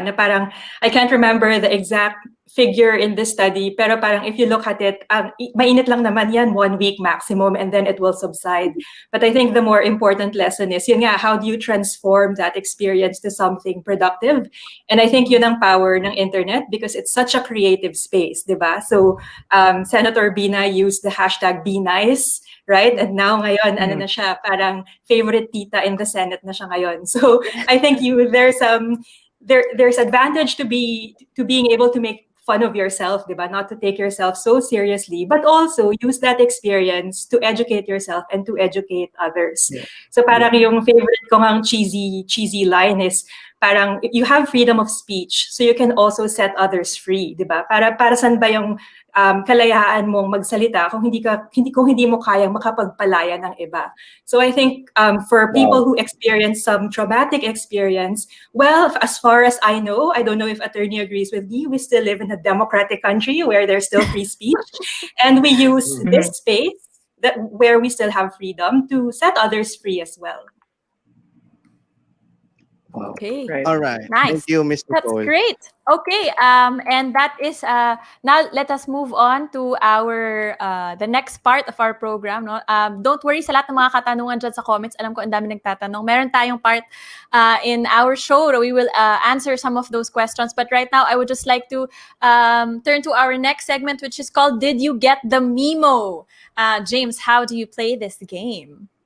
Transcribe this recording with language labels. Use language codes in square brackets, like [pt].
[en] Na parang, I can't remember the exact figure in this study, pero parang if you look at it, [tl] mainit lang naman yan, [en] 1 week maximum, and then it will subside. But I think the more important lesson is, [tl] yun nga, [en] how do you transform that experience to something productive? And I think yun ang power ng internet because it's such a creative space, di ba? So Senator Bina used the hashtag #BeNice, right? [tl] And now ngayon, ano na siya, parang [en] favorite tita in the Senate [tl] na siya ngayon. [en] So I think there's advantage to being able to make fun of yourself, diba? Not to take yourself so seriously, but also use that experience to educate yourself and to educate others. Yeah. So parang [tl] yung favorite ko ngang cheesy line [en] is parang you have freedom of speech, so you can also set others free, diba? [tl] Para saan ba yung kalayaan mong magsalita kung hindi mo kayang makapagpalaya ng iba. [en] So I think for people who experience some traumatic experience, well, as far as I know, I don't know if attorney agrees with me, we still live in a democratic country where there's still free speech, and we use this space where we still have freedom to set others free as well. Okay. Right. All right. Nice. Thank you, Ms. That's Nicole. great. Okay. And that is now let us move on to our the next part of our program. No. Don't worry [tl] sa lahat ng mga katanungan dyan sa comments. Alam ko ang dami nagtatanong. Meron tayong part [en] in our show. We will answer some of those questions. But right now, I would just like to turn to our next segment, which is called "Did You Get the Memo?" James, how do you play this game?